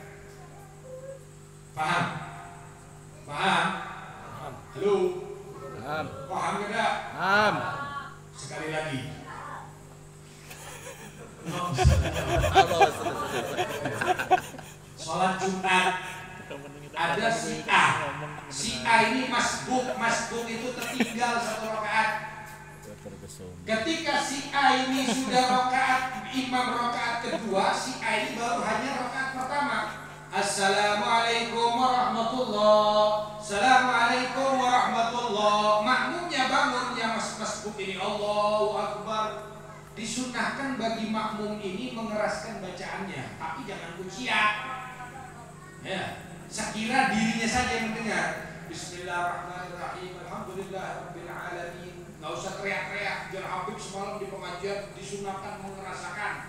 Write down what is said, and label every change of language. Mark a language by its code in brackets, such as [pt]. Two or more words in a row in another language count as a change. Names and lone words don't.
[id] Paham? Paham? Halo? Paham? Paham tidak? Paham. Sekali lagi. Sholat Jumat ada si A. Si A ini masbuk. Masbuk itu tertinggal 1 rakaat. Ketika si A ini sudah rakaat, imam rakaat kedua, si A ini baru hanya rakaat pertama. [ar] السلام عليكم ورحمة الله. السلام عليكم ورحمة الله. [id] Makmumnya bangun, yang masbuk ini [ar] الله أكبر. [id] Disunahkan bagi makmum ini mengeraskan bacaannya, tapi jangan kuciak. Ya, sekira dirinya saja yang mendengar. [ar] بسم الله الرحمن الرحيم. الحمد لله رب العالمين. [id] Nggak usah teriak-teriak. Biar Habib semalam di pengajian disunahkan mengerasakan.